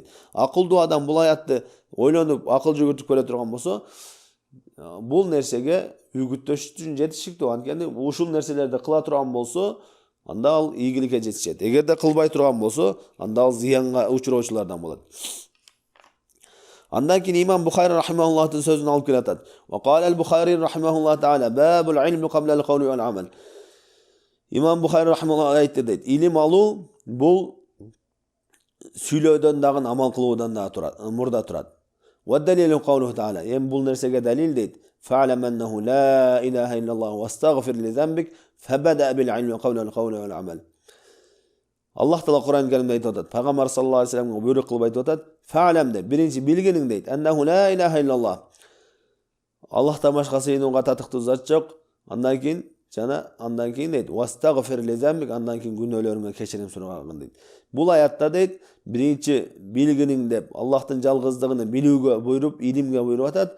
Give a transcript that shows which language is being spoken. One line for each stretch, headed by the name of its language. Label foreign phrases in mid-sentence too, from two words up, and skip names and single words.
Kyrgyz: Акылдуу адам бул аятты ойлонуп, акыл жүгүртүп көрө турган болсо, бул нерсеге үгүттөш үчүн жетишиктүү. Анткени ушул нерселерди кыла турган болсо, анда ал ийгиликке жетишет. Эгерде кылбай турган болсо, анда ал зыянга учуроочулардан болот. Андан кийин имам Бухари рахимахуллахтын сөзүн алып келатат.
Arabic: وقال البخاري رحمه الله تعالى باب العلم قبل القول والعمل.
Kyrgyz: Имам Бухари рахимахуллах айтты дейт. Илим алуу бул сүйлөөдөн дагы амал кылуудан да мурда турат.
Arabic: والدليل قوله تعالى.
Kyrgyz: Эми бул нерсеге далил дейт.
Arabic: فاعلم أنه لا إله إلا الله واستغفر لذنبك فبدأ بالعلم قبل القول والعمل.
Kyrgyz: Аллах Таала Кур'ан Каримде айтып атат. Пайгамбар
Arabic: صلى الله عليه وسلم
Kyrgyz: буйрук кылып айтып атат. Фa'lam де биринчи билгениң дейт.
Arabic: أنه لا إله إلا الله.
Kyrgyz: Аллахтан башка сыйынууга татыктуу зат жок. Андан кийин дейт.
Arabic: واستغفر لذنبك,
Kyrgyz: андан кийин күнөөлөрүңө кечирим сурагын дейт. Бул аятта дейт, биринчи билгениң деп Аллахтын жалгыздыгын билүүгө буйруп, илимге буйруп атат.